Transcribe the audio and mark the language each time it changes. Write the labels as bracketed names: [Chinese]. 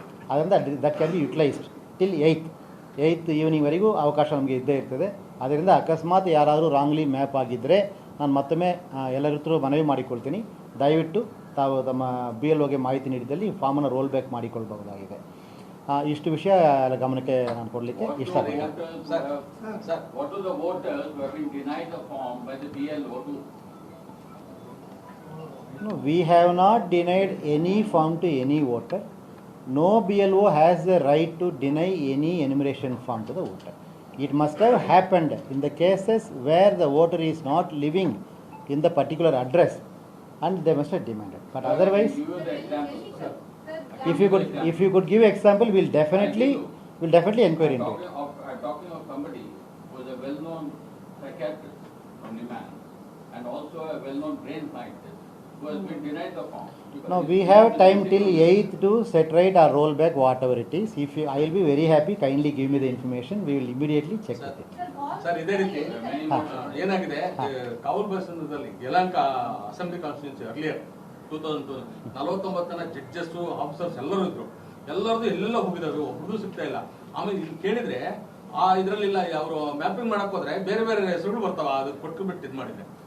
[Kannada] ಅದರಿಂದ [English] that can be utilised till [Kannada] 8th ಈವ್ನಿಂಗ್ವರೆಗೂ ಅವಕಾಶ ನಮಗೆ ಇದ್ದೇ ಇರ್ತದೆ. ಅದರಿಂದ ಅಕಸ್ಮಾತ್ ಯಾರಾದರೂ ರಾಂಗ್ಲಿ ಮ್ಯಾಪ್ ಆಗಿದ್ದರೆ ನಾನು ಮತ್ತೊಮ್ಮೆ ಎಲ್ಲರ ಹತ್ರ ಮನವಿ ಮಾಡಿಕೊಳ್ತೀನಿ, ದಯವಿಟ್ಟು ತಾವು ತಮ್ಮ BLOಗೆ ಮಾಹಿತಿ ನೀಡಿದಲ್ಲಿ ಫಾರ್ಮನ್ನು ರೋಲ್ ಬ್ಯಾಕ್ ಮಾಡಿಕೊಳ್ಬಹುದಾಗಿದೆ. ಇಷ್ಟು ವಿಷಯ ಗಮನಕ್ಕೆ ನಾನು ಕೊಡಲಿಕ್ಕೆ ಇಷ್ಟಪಡ್ತೀನಿ. [English] Sir, what are the voters who have been denied the form by the BLO to? No, we have not denied any form to any voter. No BLO has the right to deny any enumeration form to the voter. It must have happened in the cases where the voter is not living in the particular address and they must have demanded. But otherwise, Give you the example, sir. if you could give example, we'll definitely inquire into it. I'm talking of somebody who is a well-known psychiatrist from Niman and also a well-known brain scientist who has been denied the form. Now we have time till 8th to set right or roll back whatever it is. If you, I will be very happy, kindly give me the information. We will immediately check with it. [Kannada] Sir ಇದೇ ರೀತಿ ಏನಾಗಿದೆ ಕಾವಲ್ ಬಸ್ನಲ್ಲಿ Yelahanka assembly constituency earlier 2049 judges officers ಎಲ್ಲರೂ ಇದ್ರು. ಎಲ್ಲರದು ಎಲ್ಲೆಲ್ಲ ಹೋಗಿದ್ರು, ಒಬ್ರು ಸಿಗ್ತಾ ಇಲ್ಲ. ಆಮೇಲೆ ಇಲ್ಲಿ ಕೇಳಿದ್ರೆ ಇದ್ರಲ್ಲಿಲ್ಲ, ಅವರು ಮ್ಯಾಪಿಂಗ್ ಮಾಡಕ್ ಹೋದ್ರೆ ಬೇರೆ ಬೇರೆ ಹೆಸರುಗಳು ಬರ್ತಾವ, ಅದು ಕೊಟ್ಟು ಬಿಟ್ಟು ಇದು ಮಾಡಿದೆ.